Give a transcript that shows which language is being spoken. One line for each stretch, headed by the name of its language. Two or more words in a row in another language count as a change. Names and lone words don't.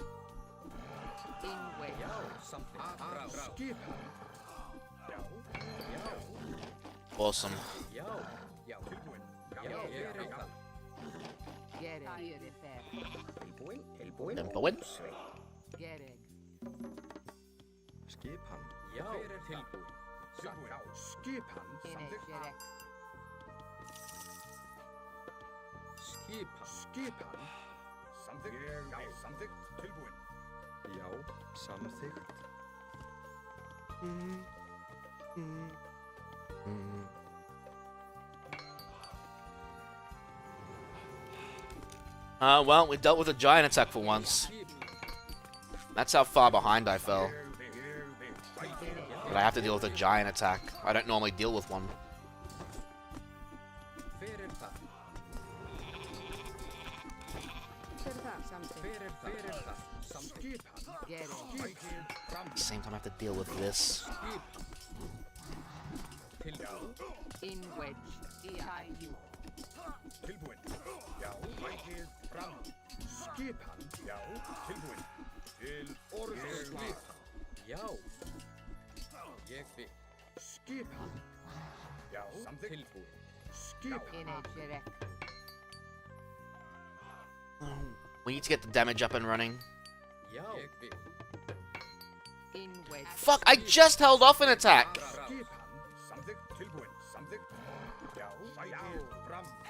English: Awesome. Temple.
Icelandic: Skip hann. Já, tilbúin. Skip hann. Skip hann. Samþykkt. Já, samþykkt. Tilbúin. Já, samþykkt.
English: Well, we dealt with a giant attack for once. That's how far behind I fell. But I have to deal with a giant attack. I don't normally deal with one. At the same time, I have to deal with this. In wedge.
Icelandic: Tilbúin. Já, mætið fram. Skip hann. Já, tilbúin. Til orðslag. Já. Ég vil. Skip hann. Já, samþykkt. Tilbúin. Skip hann.
English: We need to get the damage up and running.
Icelandic: Já. Ég vil.
English: In wedge. Fuck, I just held off an attack!
Icelandic: Skip hann. Samþykkt. Tilbúin. Samþykkt. Já, mætið fram.